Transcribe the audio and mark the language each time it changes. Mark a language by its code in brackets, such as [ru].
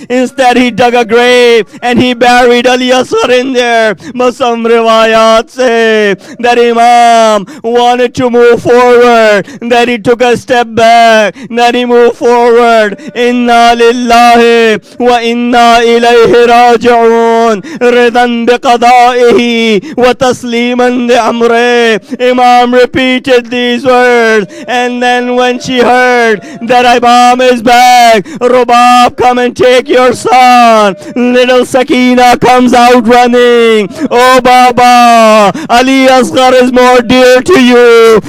[en] Instead, he dug a grave and he buried Ali Asghar in there. But some riwayat say that Imam wanted to move forward, that he took a step back, that he moved forward. [ar] Inna lillahi wa inna ilayhi raji'un. رضا بقضائه وتسليما لأمره. [en] Imam repeated these words, and then when she heard that Imam is back, Rubab, come and take your son. Little Sakina comes out running. Oh Baba, Ali Asghar is more dear to you.